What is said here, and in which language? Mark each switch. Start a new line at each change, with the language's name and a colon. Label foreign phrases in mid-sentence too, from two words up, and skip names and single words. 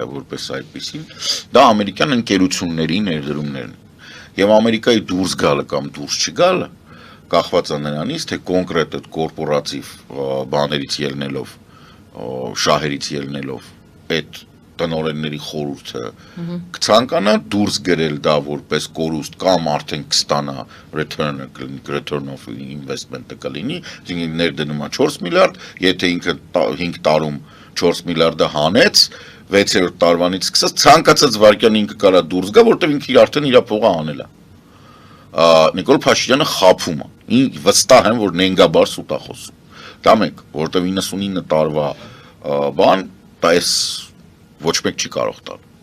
Armenian: որպես այդպեսին, դա ամերիկյան ընկերությունների ներդրումներն են։ Եվ Ամերիկայի դուրս գալը կամ դուրս չգալը կախված է նրանից, թե կոնկրետ այդ կորպորատիվ բաներից ելնելով, շահերից ելնելով այդ տնօրենների խորհուրդը կցանկանա դուրս գրել դա որպես կորուստ կամ արդեն կստանա
English: return of
Armenian: investment-ը կլինի, ներդնում է 4 միլիարդ, եթե ինքը 5 տարում 4 միլիարդը հանեց, 6-րդ տարվանից սկսած ցանկացած վարկյան ինքը կարա դուրս գա, որտեղ ինքը արդեն իր փողը անել է։ Նիկոլ Փաշինյանը խափում է։ Վստահ եմ, որ նենգաբար սուտ է խոսում։ Դա մեկ, որտեղ 99 տարվա բան, այս ոչ մեկ չի կարող տալ։